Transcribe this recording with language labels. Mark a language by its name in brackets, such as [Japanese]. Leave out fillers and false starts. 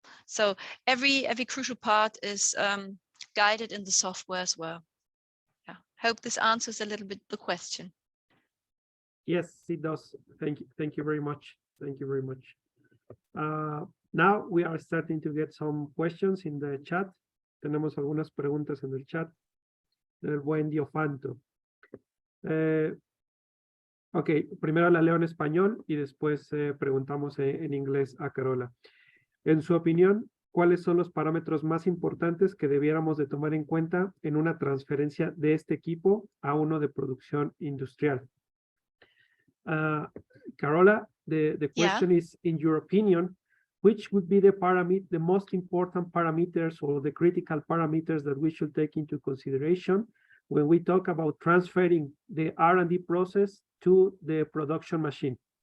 [English] So every crucial part is guided in the software as well. Yeah, hope this answers a little bit the question. Yes, it does. Thank you very much. Thank you very much. Now we are starting to get some questions in the chat. [Spanish] Tenemos algunas preguntas en el chat del buen Diofanto. Ok, primero la leo en español y después preguntamos en inglés a Carola. En su opinión, ¿cuáles son los parámetros más importantes que debiéramos de tomar en cuenta en una transferencia de este equipo a uno de producción industrial? [English] Carola, the question is, in your opinion, which would be the most important parameters or the critical parameters that we should take into consideration when we talk about transferring the R&D process to the production machine?